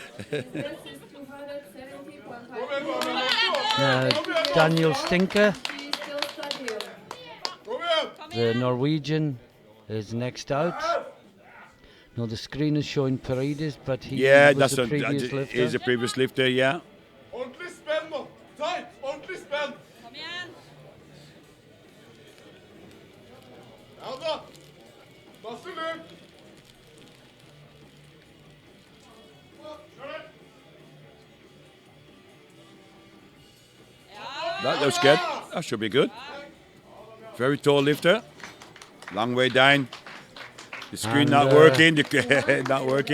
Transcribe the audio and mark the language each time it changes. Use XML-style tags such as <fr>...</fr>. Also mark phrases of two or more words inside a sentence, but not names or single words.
<en>Daniel Stinker, the Norwegian, is next out. No, the screen is showing Paredes, but he was the previous lifter. He's a previous lifter, yeah.</en> <no>Ordentlig spenn nå. Tight. Ordentlig spenn. Kom igjen. Ja da. Masse løp.</no> <en>That looks good. That should be good. Very tall lifter. Long way down. The screen not working. Not working.</en>